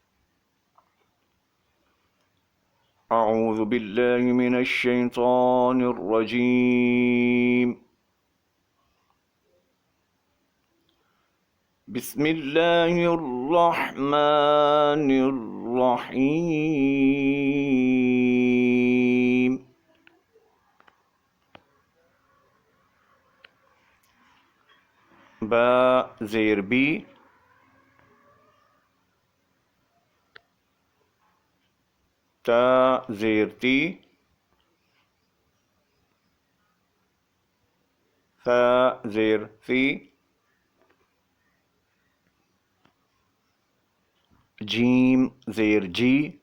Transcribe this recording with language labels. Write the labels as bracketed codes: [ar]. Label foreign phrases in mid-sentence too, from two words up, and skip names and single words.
[ar] اعوذ باللہ من الشیطان الرجیم، بسم اللہ الرحمن الرحیم۔ [ur] با زیر بی، تا زیر تی، ثا زیر ثی، جیم زیر جی،